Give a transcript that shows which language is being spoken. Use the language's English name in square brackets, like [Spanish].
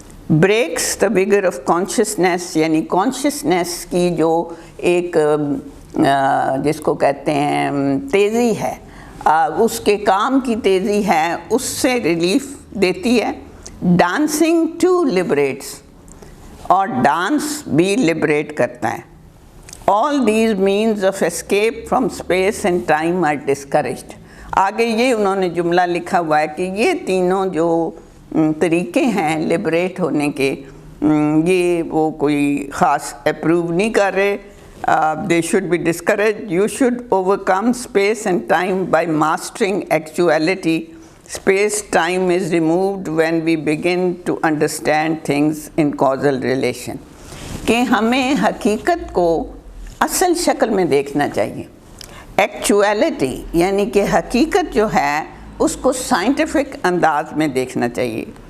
[English] breaks the vigour of consciousness, [Urdu] یعنی consciousness کی جو ایک جس کو کہتے ہیں تیزی ہے، اس کے کام کی تیزی ہے، اس سے ریلیف دیتی ہے. [English] dancing too liberates, [Urdu] اور ڈانس بھی لبریٹ کرتا ہے. [English] All these means of escape from space and time are discouraged. [Urdu] آگے یہ انہوں نے جملہ لکھا ہوا ہے کہ یہ تینوں جو طریقے ہیں لبریٹ ہونے کے، یہ وہ کوئی خاص اپروو نہیں کر رہے. [English] They should be discouraged. You should overcome space and time by mastering actuality. Space-time is removed when we begin to understand things in causal relation. [Urdu] کہ ہمیں حقیقت کو اصل شکل میں دیکھنا چاہیے. ایکچویلٹی یعنی کہ حقیقت جو ہے اس کو سائنٹیفک انداز میں دیکھنا چاہیے.